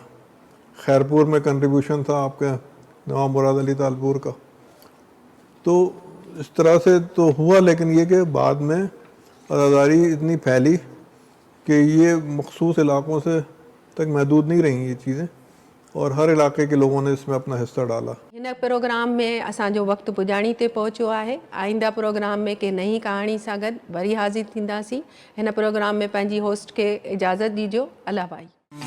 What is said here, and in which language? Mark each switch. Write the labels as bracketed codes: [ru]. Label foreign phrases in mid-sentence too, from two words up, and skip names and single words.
[ur] خیرپور میں کنٹریبیوشن تھا آپ کے نواب مراد علی تالپور کا. تو اس طرح سے تو ہوا، لیکن یہ کہ بعد میں آزاداری اتنی پھیلی کہ یہ مخصوص علاقوں سے تک محدود نہیں رہیں یہ چیزیں، اور ہر علاقے کے لوگوں نے اس میں اپنا حصہ ڈالا. [sd] हिन प्रोग्राम में असांजो वक़्तु पुॼाणी ते पहुचो आहे. आईंदा प्रोग्राम में के नई कहाणी सां गॾु वरी हाज़िर थींदासीं. हिन प्रोग्राम में पंहिंजी होस्ट खे इजाज़त ॾिजो. अल्लाह भाई.